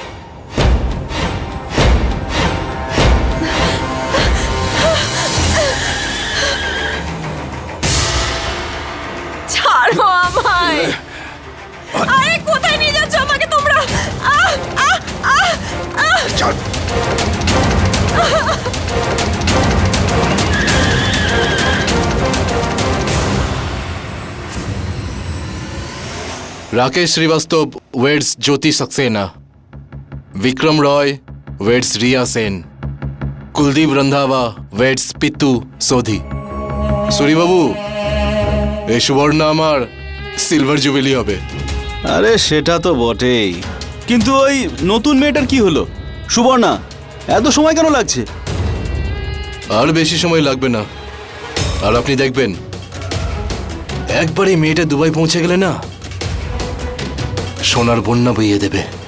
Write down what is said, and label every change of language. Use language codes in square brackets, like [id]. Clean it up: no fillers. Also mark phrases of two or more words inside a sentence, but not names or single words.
[bn] ছাড়ো আমায়। আরে কোথায় নিয়ে যাচ্ছ আমাকে তোমরা? আহ, আহ, আহ, আহ। চল। [hi] राकेश श्रीवास्तव वेड्स ज्योति सक्सेना, विक्रम रॉय वेड्स रिया सेन, कुलदीप रंधावा वेड्स पित्तू सोधी। सूरी बाबू, [bn] এই সুবর্ণ আমার সিলভার জুবিলি হবে। আরে সেটা তো বটেই, কিন্তু ওই নতুন মেয়েটার কি হলো? সুবর্ণা, এত সময় কেন লাগছে? আর বেশি সময় লাগবে না। আর আপনি দেখবেন, একবার এই মেয়েটা দুবাই পৌঁছে গেলে না, সোনার বন্যা বইয়ে দেবে।